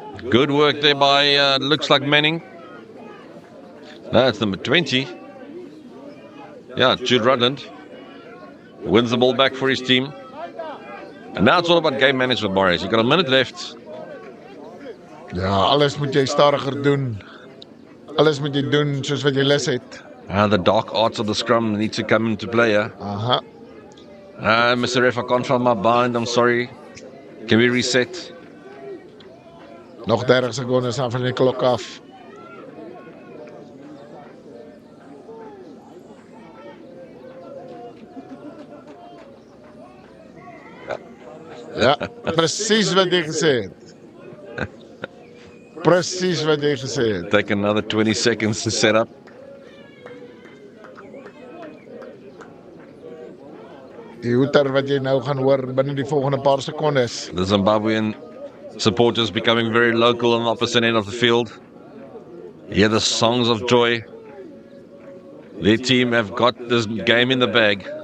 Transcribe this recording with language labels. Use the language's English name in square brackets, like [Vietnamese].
[English] Good work there by, looks like Manning. That's number 20. Yeah, Jude Rutland. Wins the ball back for his team. And now it's all about game management, Morris. You've got a minute left. [Afrikaans] Ja, alles moet jy stadiger doen. Alles moet jy doen soos wat jy lus het. [English] The dark arts of the scrum need to come into play, yeah? Aha. Mr. Ref, I can't find my bind, I'm sorry. Can we reset? [Afrikaans] Nog 30 sekondes aan van die klok af. Ja, presies wat jy gesê het. Presies wat jy gesê het. [English] Take another 20 seconds to set up. [Afrikaans] Die hoeter wat jy nou gaan hoor binne die volgende paar sekondes. [English] The Zimbabwean supporters becoming very local on the opposite end of the field. Hear the songs of joy. Their team have got this game in the bag.